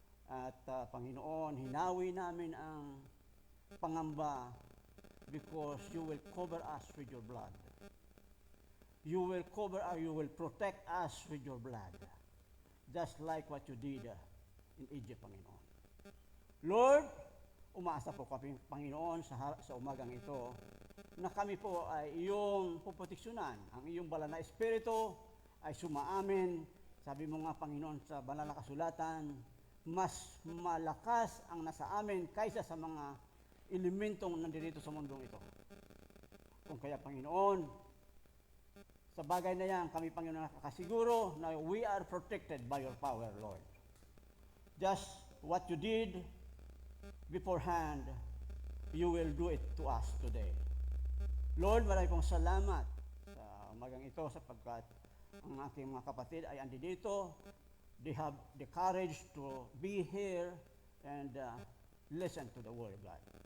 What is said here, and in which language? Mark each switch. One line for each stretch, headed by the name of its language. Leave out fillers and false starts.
Filipino: At Panginoon, hinawi namin ang pangamba
English: because you will cover us with your blood. You will cover us, you will protect us with your blood. Just like what you did in Egypt, Panginoon.
Filipino: Lord, umaasa po kami, Panginoon, sa umagang ito, na kami po ay iyong puproteksyonan. Ang iyong banal na espiritu ay sumaamin. Sabi mo nga, Panginoon, sa banal na kasulatan, mas malakas ang nasa amin kaysa sa mga elementong nandito sa mundong ito. Kung kaya, Panginoon, sa bagay na yan, kami, Panginoon, nakakasiguro na
English: we are protected by your power, Lord. Just what you did beforehand, you will do it to us today.
Filipino: Lord, marami pong salamat sa umagang ito sapagkat ang aking mga kapatid ay andi dito.
English: They have the courage to be here and listen to the Word of God.